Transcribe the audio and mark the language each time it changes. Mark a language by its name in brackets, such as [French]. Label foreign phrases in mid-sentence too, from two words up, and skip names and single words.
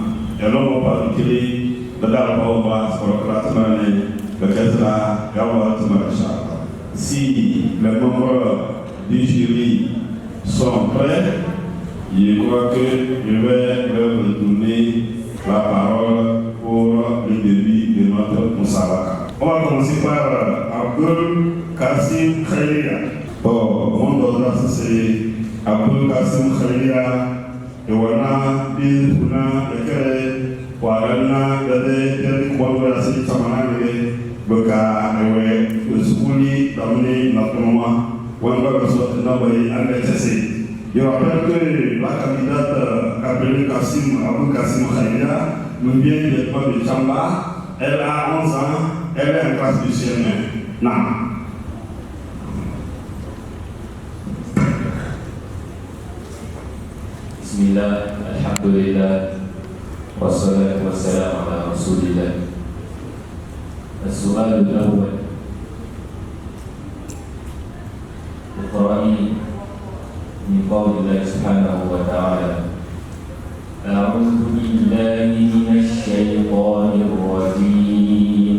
[French] Et là, on va parler de la parole, si les membres du jury sont prêts, je crois que je vais leur donner la parole pour le début de notre Moussabaka. On va commencer par Abdul Kassim Khalia. Mon ordre, c'est Abdul Kassim Khalia. Et voilà, il y a Warana dade dari kuwanga si samana ne baka ewe sukuli damne na kuma wanga so na bayi anetese. Je rappelle que la candidate appelée Abdul Kassim Khalia nous vient de Chamba. Elle a 11 ans, elle est en classe du CM1. Non. [Arabic] بسم الله، الحمد لله. والصلاة والسلام على رسول الله. السؤال الأول: اقرأي من قول الله سبحانه وتعالى: أعوذ بالله من الشيطان الرجيم.